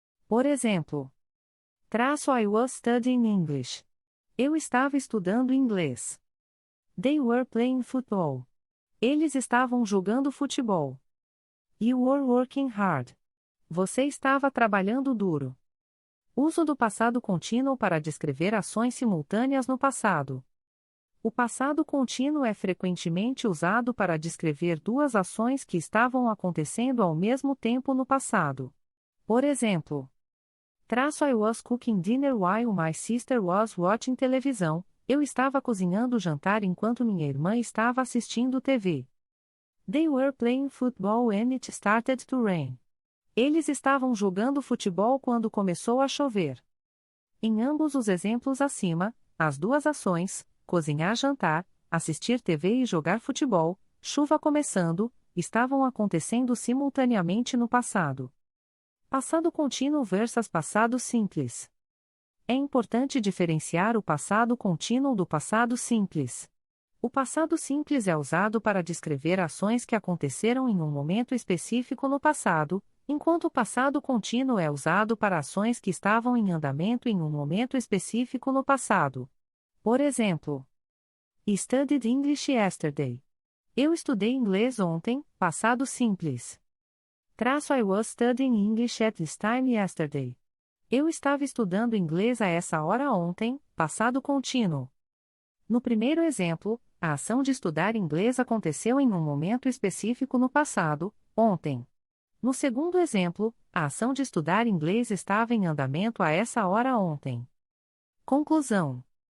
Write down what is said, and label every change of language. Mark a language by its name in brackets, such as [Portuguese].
[Portuguese] Por exemplo, [English] I was studying English. [Portuguese] Eu estava estudando inglês. [English] They were playing football. [Portuguese] Eles estavam jogando futebol. [English] You were working hard. [Portuguese] Você estava trabalhando duro. Uso do passado contínuo para descrever ações simultâneas no passado. O passado contínuo é frequentemente usado para descrever duas ações que estavam acontecendo ao mesmo tempo no passado. Por exemplo, [English] I was cooking dinner while my sister was watching televisão. [Portuguese] Eu estava cozinhando o jantar enquanto minha irmã estava assistindo TV. [English] They were playing football and it started to rain. [Portuguese] Eles estavam jogando futebol quando começou a chover. Em ambos os exemplos acima, as duas ações, cozinhar jantar, assistir TV e jogar futebol, chuva começando, estavam acontecendo simultaneamente no passado. Passado contínuo versus passado simples. É importante diferenciar o passado contínuo do passado simples. O passado simples é usado para descrever ações que aconteceram em um momento específico no passado, enquanto o passado contínuo é usado para ações que estavam em andamento em um momento específico no passado. Por exemplo, [English] I studied English yesterday. [Portuguese] Eu estudei inglês ontem, passado simples. [English] I was studying English at this time yesterday. [Portuguese] Eu estava estudando inglês a essa hora ontem, passado contínuo. No primeiro exemplo, a ação de estudar inglês aconteceu em um momento específico no passado, ontem. No segundo exemplo, a ação de estudar inglês estava em andamento a essa hora ontem. Conclusão.